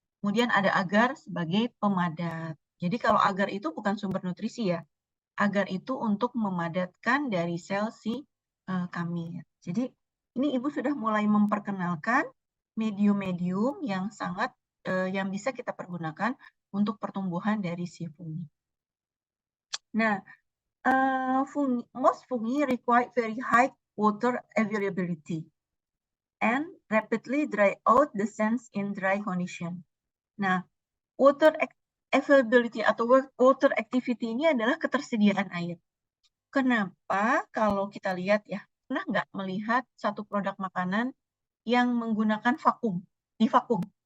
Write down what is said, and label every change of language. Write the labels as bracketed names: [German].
[Indonesian] Kemudian ada agar sebagai pemadat. Jadi kalau agar itu bukan sumber nutrisi ya, agar itu untuk memadatkan dari sel si khamir. Jadi ini Ibu sudah mulai memperkenalkan medium-medium yang sangat yang bisa kita pergunakan untuk pertumbuhan dari si fungi. [English] Nah, most fungi require very high water availability and rapidly dry out the cells in dry condition. [Indonesian] Nah, water availability atau water activity ini adalah ketersediaan air. Kenapa? Kalau kita lihat ya, pernah nggak melihat satu produk makanan yang menggunakan vakum? Di vakum?